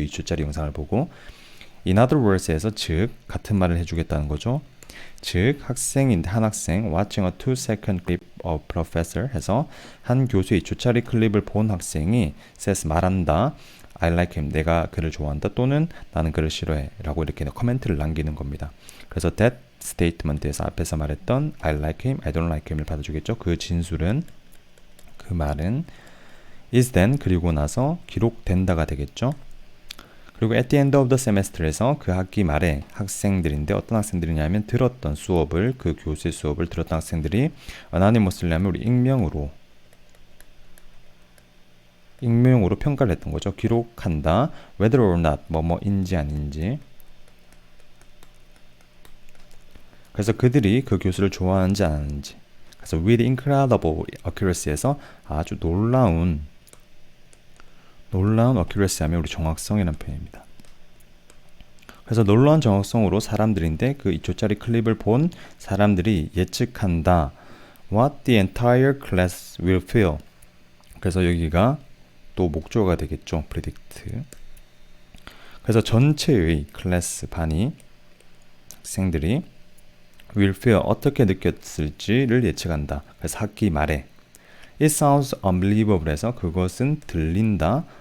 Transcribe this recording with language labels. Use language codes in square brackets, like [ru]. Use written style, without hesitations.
[ko] 2초짜리 영상을 보고. [en] In other words [ko] 에서 즉 같은 말을 해주겠다는 거죠. 즉 한 학생 [en] watching a 2-second clip of professor [ko] 해서 한 교수의 2초짜리 클립을 본 학생이 says 말한다. [en] I like him. [ko] 내가 그를 좋아한다. 또는 나는 그를 싫어해. 라고 이렇게 코멘트를 남기는 겁니다. 그래서 that statement에서 앞에서 말했던 [en] I like him, I don't like him [ko] 을 받아주겠죠. 그 진술은 그 말은 [en] is then [ko] 그리고 나서 기록된다가 되겠죠. 그리고 [en] at the end of the semester [ko] 에서 그 학기 말에 학생들인데 어떤 학생들이냐면 들었던 수업을 그 교수의 수업을 들었던 학생들이 anonymously 하면 우리 익명으로 평가를 했던 거죠. 기록한다. [en] whether or not [ko] 뭐뭐인지 아닌지. 그래서 그들이 그 교수를 좋아하는지 안 하는지. 그래서 [en] with incredible accuracy [ko] 에서 아주 놀라운 accuracy 하면 우리 정확성이라는 표현입니다. 그래서 놀라운 정확성으로 사람들인데 그 2초짜리 클립을 본 사람들이 예측한다. [en] What the entire class will feel. [ko] 그래서 여기가 또 목적어가 되겠죠. [en] predict. [ko] 그래서 전체의 클래스 반이 학생들이 [en] will feel [ko] 어떻게 느꼈을지를 예측한다. 그래서 학기 말에 [en] It sounds unbelievable [ko] 해서 그것은 들린다.